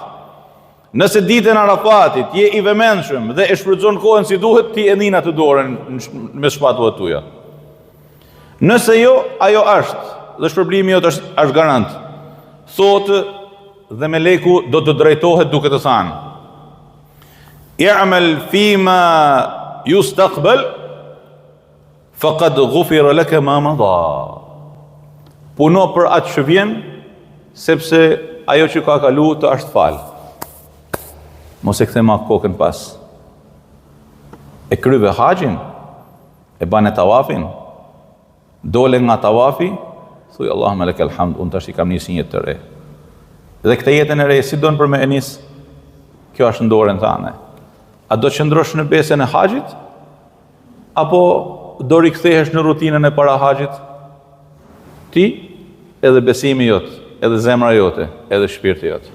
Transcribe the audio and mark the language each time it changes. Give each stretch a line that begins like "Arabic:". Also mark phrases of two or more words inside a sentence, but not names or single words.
Albanian: Nëse ditën e Arafatit je i vëmendshëm dhe e shfrytëzon kohën si duhet, ti e nin atë dorën me shpatullat tuaja. Nëse jo, ajo është, dhe shpërblimi jot është garant. Thotë dhe meleku do të drejtohet duke të thënë:
Arabic: "I'mal fima yustaqbal faqad ghufira laka ma madha."
Albanian: Puno për atë që vjen, sepse ajo që ka kalu të është falë. Mos e kthe ma kokën pas. E kryve haxhin, e bane tawafin, dole nga tawafi, thuj
Arabic: Allahumma lakal hamd,
Albanian: unë tash i kam nisë një jetë të re. Dhe këtë jetën e re, si donë për me e nisë, kjo është në dorën tane. A do të qëndrosh në besën e haxhit, apo do rikthehesh në rutinën e para haxhit? Ti, edhe besimi jot, edhe zemra jote, edhe shpirti jot.